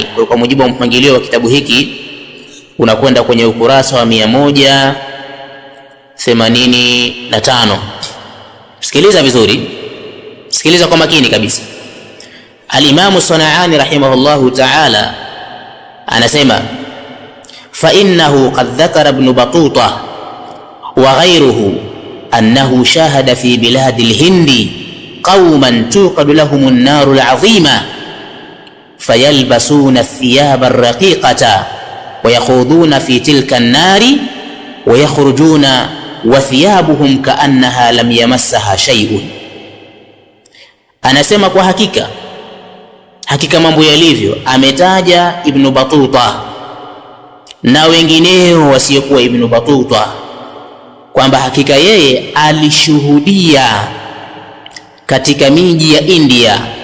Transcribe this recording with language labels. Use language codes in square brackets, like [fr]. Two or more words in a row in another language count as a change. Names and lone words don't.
[sw] Kwa mujibu wa mpangilio wa kitabu hiki unakwenda kwenye ukurasa wa 185. Sikiliza vizuri, sikiliza kwa makini kabisa. Al-Imamu Sanaani [ar] رحمه الله تعالى [sw] anasema, [ar] فإنه قد ذكر ابن بطوطة وغيره أنه شاهد في بلاد الهند قوما توقد لهم النار العظيمة فيلبسون الثياب الرقيقة ويخوضون في تلك النار ويخرجون وثيابهم كأنها لم يمسها شيء. [sw] Anasema kwa hakika mambo yalivyo, ametaja Ibn Batuta na wengineo wasiokuwa Ibn Batuta kwamba hakika yeye alishuhudia katika miji ya India